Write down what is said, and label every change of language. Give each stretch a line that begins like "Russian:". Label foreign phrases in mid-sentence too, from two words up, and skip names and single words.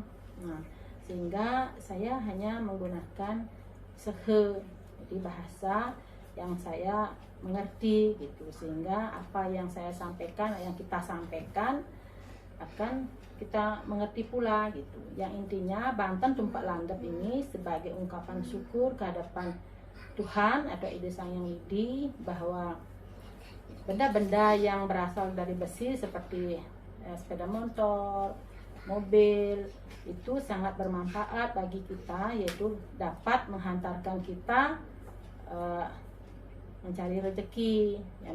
Indonesian: Nah, sehingga saya hanya menggunakan sehe, jadi bahasa yang saya mengerti gitu, sehingga apa yang saya sampaikan, yang kita sampaikan akan kita mengerti pula gitu. Yang intinya Banten tumpak landep ini sebagai ungkapan syukur kehadapan Tuhan atau Ide Sang Hyang Widi, bahwa benda-benda yang berasal dari besi seperti sepeda motor, mobil itu sangat bermanfaat bagi kita, yaitu dapat menghantarkan kita mencari rezeki ya.